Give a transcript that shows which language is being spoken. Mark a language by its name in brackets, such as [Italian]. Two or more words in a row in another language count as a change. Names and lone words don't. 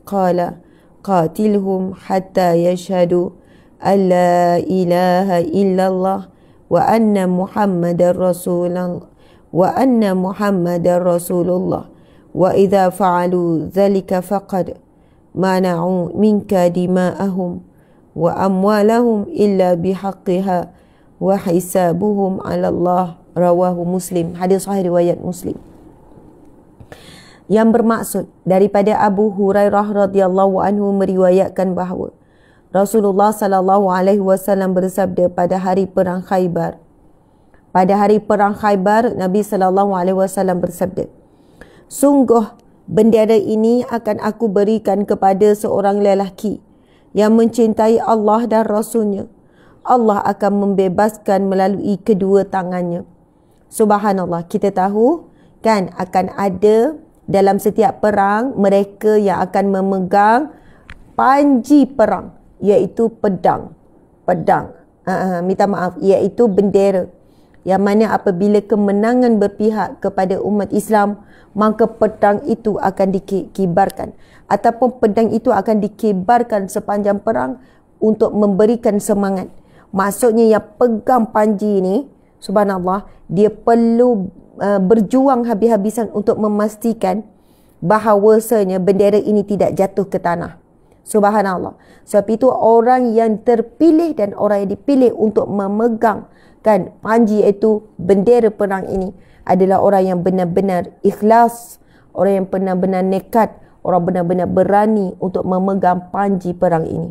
[Arabic] قال قاتلهم حتى يشهدوا أن لا إله إلا الله وأن محمدا رسول الله وإذا فعلوا ذلك فقد منعوا منك دماءهم وأموالهم إلا بحقها وحسابهم على الله. رواه مسلم. [Malay] Hadis sahih riwayat Muslim. Yang bermaksud daripada Abu Hurairah [Arabic] رضي الله عنه [Malay] meriwayatkan bahawa Rasulullah [Arabic] صلى الله عليه وسلم [Malay] bersabda pada hari perang Khaybar. Pada hari perang Khaybar, Nabi [Arabic] صلى الله عليه وسلم [Malay] bersabda, sungguh bendera ini akan aku berikan kepada seorang lelaki yang mencintai Allah dan Rasulnya. Allah akan membebaskan melalui kedua tangannya. Subhanallah, kita tahu kan akan ada dalam setiap perang mereka yang akan memegang panji perang, iaitu pedang. Iaitu bendera. Yang mana apabila kemenangan berpihak kepada umat Islam, maka pedang itu akan dikibarkan. Ataupun pedang itu akan dikibarkan sepanjang perang untuk memberikan semangat. Maksudnya yang pegang panji ni, subhanallah, dia perlu berjuang habis-habisan untuk memastikan bahawasanya bendera ini tidak jatuh ke tanah. Subhanallah. Sebab itu orang yang terpilih dan orang yang dipilih untuk memegang kan panji itu bendera perang ini adalah orang yang benar-benar ikhlas, orang yang benar-benar nekat, orang benar-benar berani untuk memegang panji perang ini.